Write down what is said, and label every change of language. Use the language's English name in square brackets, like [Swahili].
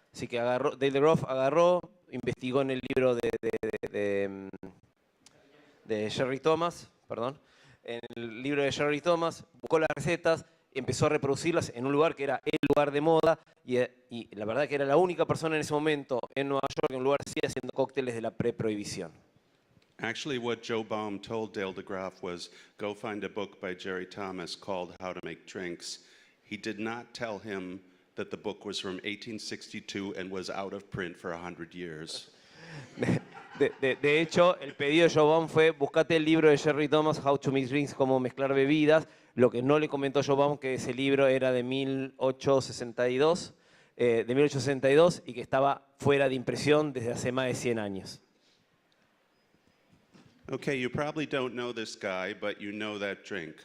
[Spanish] Así que Dale DeGraff investigó en el libro de Jerry Thomas, en el libro de Jerry Thomas, buscó las recetas, empezó a reproducirlas en un lugar que era el lugar de moda y la verdad que era la única persona en ese momento en Nueva York, en un lugar así, haciendo cócteles de la preprohibición. [English] Actually, what Joe Baum told Dale DeGraff was, go find a book by Jerry Thomas called How to Make Drinks. He did not tell him that the book was from 1862 and was out of print for 100 years. [Spanish] De hecho, el pedido de Joe Baum fue, buscate el libro de Jerry Thomas, How to Make Drinks, cómo mezclar bebidas. Lo que no le comentó Joe Baum que ese libro era de 1862 de 1862 y que estaba fuera de impresión desde hace más de 100 años. [English] Okay, you probably don't know this guy, but you know that drink.